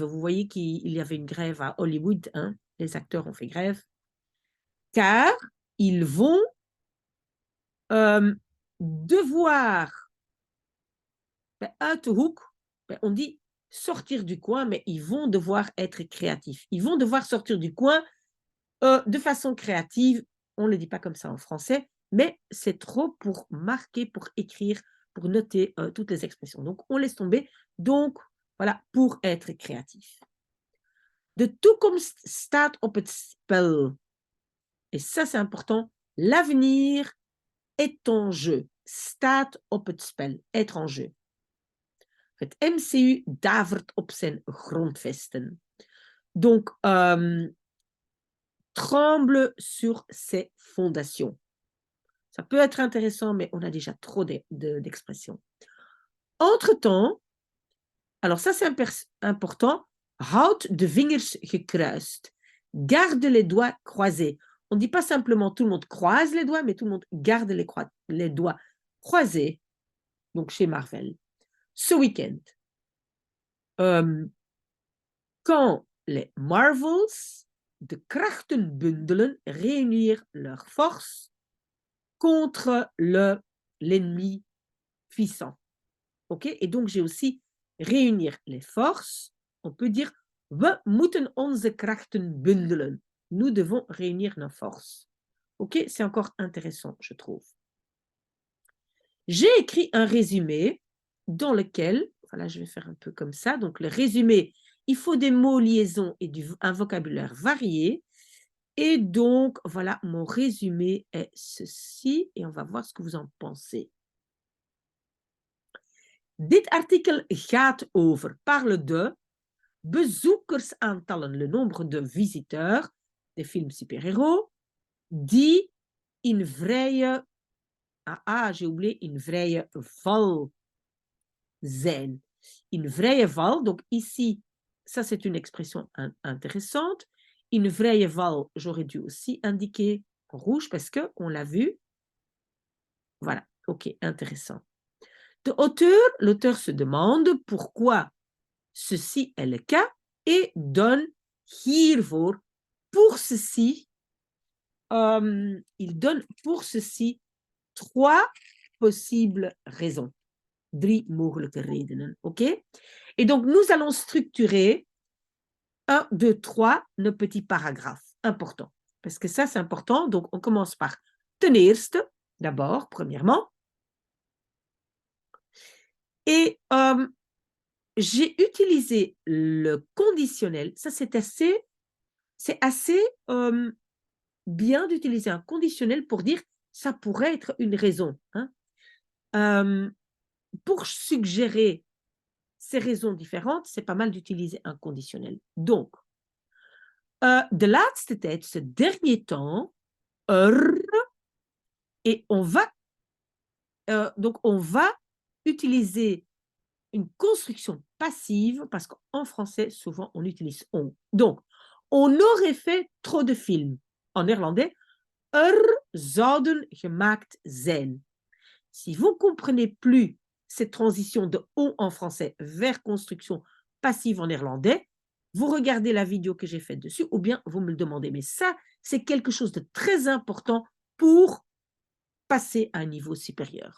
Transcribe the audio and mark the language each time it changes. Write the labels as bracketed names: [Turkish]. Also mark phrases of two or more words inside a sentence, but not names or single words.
[French] Vous voyez qu'il y avait une grève à Hollywood, hein, les acteurs ont fait grève, car ils vont devoir, on dit sortir du coin, mais ils vont devoir être créatifs. Ils vont devoir sortir du coin de façon créative. On ne le dit pas comme ça en français, mais c'est trop pour marquer, pour écrire, pour noter toutes les expressions. Donc, on laisse tomber. Donc, voilà, pour être créatif. [Dutch] De toekomst staat op het spel. [French] Et ça, c'est important. L'avenir est en jeu. [Dutch] Staat op het spel. [French] Être en jeu. [Dutch] Het MCU davert op zijn grondvesten. [French] Donc, tremble sur ses fondations. Ça peut être intéressant, mais on a déjà trop d'expressions. Entre-temps, alors ça c'est important, [Dutch] houd de vingers gekruist. [French] Garde les doigts croisés. On ne dit pas simplement tout le monde croise les doigts, mais tout le monde garde les doigts croisés, donc chez Marvel. Ce week-end, quand les Marvels [Dutch] de krachten bundelen, [French] réunir leurs forces contre l'ennemi puissant. Ok? Et donc, j'ai aussi réunir les forces. On peut dire, [Dutch] we moeten onze krachten bundelen. [French] Nous devons réunir nos forces. Ok? C'est encore intéressant, je trouve. J'ai écrit un résumé dans lequel, voilà, je vais faire un peu comme ça. Donc, le résumé, il faut des mots liaisons et un vocabulaire varié. Et donc, voilà, mon résumé est ceci. Et on va voir ce que vous en pensez. [Dutch] Dit artikel gaat over, [French] parle de bezoekersaantallen, le nombre de visiteurs des films super-héros, [Dutch] die in vrije, [French] j'ai oublié, [Dutch] in vrije val zijn. In vrije val, [French] donc ici, ça c'est une expression intéressante. [Dutch] In vrije val, [French] j'aurais dû aussi indiquer en rouge parce qu'on l'a vu. Voilà, ok, intéressant. L'auteur se demande pourquoi ceci est le cas et donne hiervoor, pour ceci, il donne pour ceci 3 possibles raisons. [Dutch] 3 mogelijke redenen, [French] ok? Et donc, nous allons structurer 1, 2, 3, nos petits paragraphes. Important. Parce que ça, c'est important. Donc, on commence par [Dutch] ten eerste, [French] d'abord, premièrement. Et j'ai utilisé le conditionnel. Ça, c'est assez bien d'utiliser un conditionnel pour dire ça pourrait être une raison. Hein. Pour suggérer ces raisons différentes, c'est pas mal d'utiliser un conditionnel. Donc, [Dutch] de laatste tijd, [French] ce dernier temps, et on va utiliser une construction passive parce qu'en français, souvent, on utilise on. Donc, on aurait fait trop de films. En néerlandais, [Dutch] zouden gemaakt zijn. [French] Si vous ne comprenez plus cette transition de on en français vers construction passive en néerlandais, vous regardez la vidéo que j'ai faite dessus ou bien vous me le demandez. Mais ça, c'est quelque chose de très important pour passer à un niveau supérieur.